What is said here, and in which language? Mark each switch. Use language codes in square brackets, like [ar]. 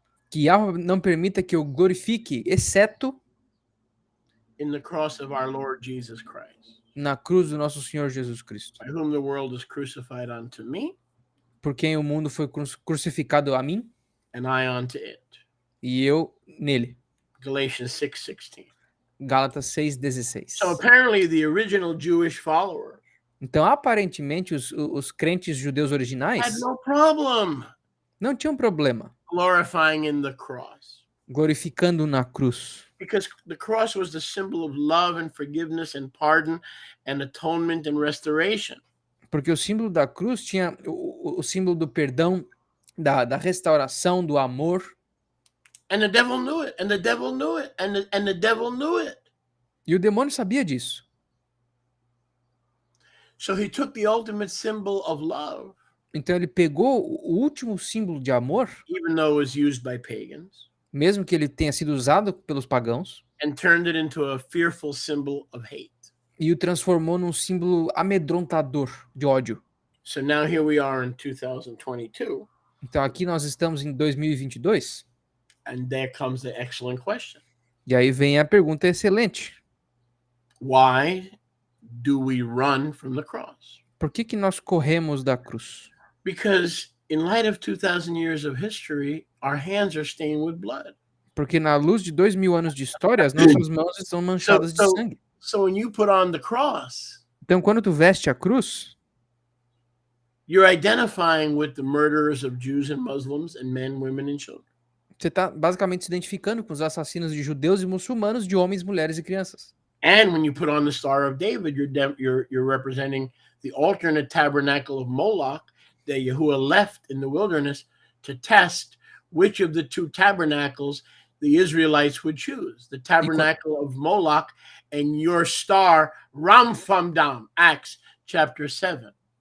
[pt] que Yahweh não permita que eu glorifique, exceto [en] in the cross of our Lord Jesus Christ, [pt] na cruz do nosso Senhor Jesus Cristo, [en] by whom the world is crucified unto me, [pt] por quem o mundo foi crucificado a mim [en] and I unto it. [pt] e eu nele. [en] Galatians 6:16. [pt] Gálatas 6,16. [en] So apparently the original Jewish followers [pt] Então, aparentemente, os crentes judeus [en] had [pt] originais [en] no problem [pt] não tinham problema [en] glorifying in the cross, [pt] glorificando na cruz, [en] because the cross was the symbol of love and forgiveness and pardon and atonement and restoration. [pt] porque o símbolo da cruz tinha o símbolo do perdão, da restauração, do amor, [en] And the devil knew it, and the devil knew it, and the devil knew it. [pt] e o demônio sabia disso. [en] So he took the ultimate symbol of love, [pt] Então ele pegou o último símbolo de amor, [en] even though it was used by pagans, [pt] mesmo que ele tenha sido usado pelos pagãos, [en] and turned it into a fearful symbol of hate. [pt] e o transformou num símbolo amedrontador de ódio. [en] So now here we are in 2022, [pt] Então aqui nós estamos em 2022, [en] and there comes the excellent question. [pt] e aí vem a pergunta excelente. [en] Why do we run from the cross? [pt] Por que nós corremos da cruz? [en] Because in light of 2,000 years of history, our hands are stained with blood. [pt] Porque na luz de 2000 anos de história, as nossas mãos estão manchadas de sangue. [en] So when you put on the cross, [pt] Então quando tu veste a cruz, [en] you're identifying with the murderers of Jews and Muslims and men, women, and children. [pt] você está basicamente se identificando com os assassinos de judeus e muçulmanos, de homens, mulheres e crianças. [en] And when you put on the Star of David, you're representing the alternate tabernacle of Moloch that Yahuwah left in the wilderness to test which of the two tabernacles the Israelites would choose, the tabernacle of Moloch and your star Ramfamdam, Acts chapter 7.